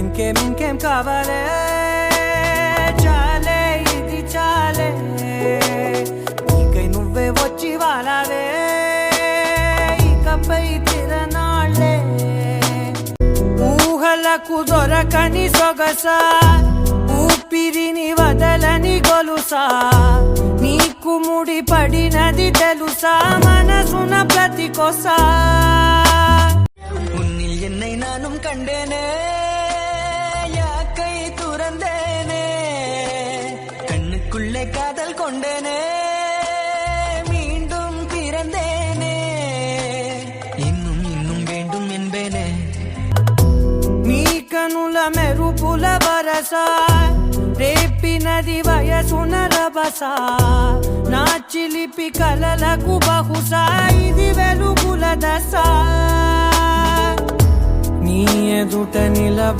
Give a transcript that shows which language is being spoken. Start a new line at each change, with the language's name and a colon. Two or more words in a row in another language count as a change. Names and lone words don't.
Telugu: ఇంకేం కావాలే చాలే ఇది చాలే నీకై నువ్వే వచ్చి వాలావే ఇకపై తిరనాళ్ళే ఊహలకు దొరకని సొగసా ఊపిరిని వదలని గొలుసా నీకు ముడి పడినది తెలుసా మనసున ప్రతి కొసా
Tamil: உன்னில் என்னை நானும் கண்டேனே யாக்கை துறந்தேனே கண்ணுக்குள்ளே காதல் கொண்டேனே மீண்டும் பிறந்தேனே இன்னும் இன்னும் வேண்டும் என்பேனே
Telugu: నీ కనుల మెరుపుల వరసా రేపినది వయసున రభసా నా చిలిపి కలలకు బహుశా ఇది వెలుగుల దశ నీ ఎదుట నిలబ